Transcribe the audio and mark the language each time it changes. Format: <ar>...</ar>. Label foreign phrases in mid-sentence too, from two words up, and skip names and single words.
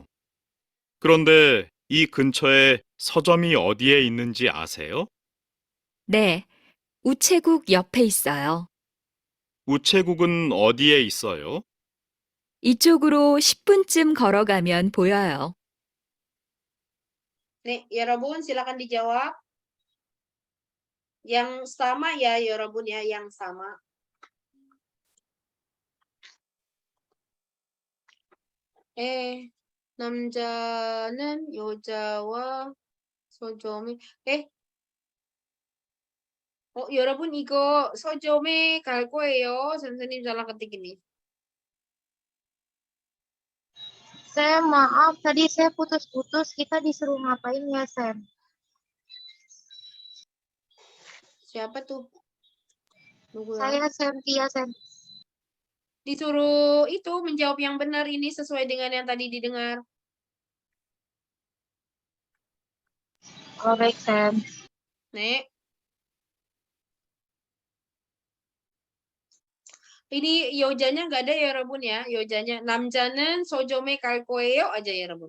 <ko>그런데 이 근처에 서점이 어디에 있는지 아세요? 네, 우체국 옆에 있어요. 우체국은 어디에 있어요? 이쪽으로 10분쯤 걸어가면 보여요.</ko> <id>nih, ya Rabun, silakan dijawab. Yang sama ya Rabun ya, yang sama.</id> <ko>남자는 여자와 서점에 여러분 이거 서점에 갈 거예요.</ko> <id>선생님 salah ketik ini. Sam, maaf, tadi saya putus-putus. Kita disuruh ngapain ya, Sam? Siapa tuh? Nunggu Saya Cynthia, Sam. Disuruh itu menjawab yang benar ini sesuai dengan yang tadi didengar. Oh, baik, Sam. Nek. Ini yojanya nggak ada ya Rabun ya. Yojanya</id> <ko>남자는 서점에 갈 거예요</ko> <id>aja ya Rabun.</id>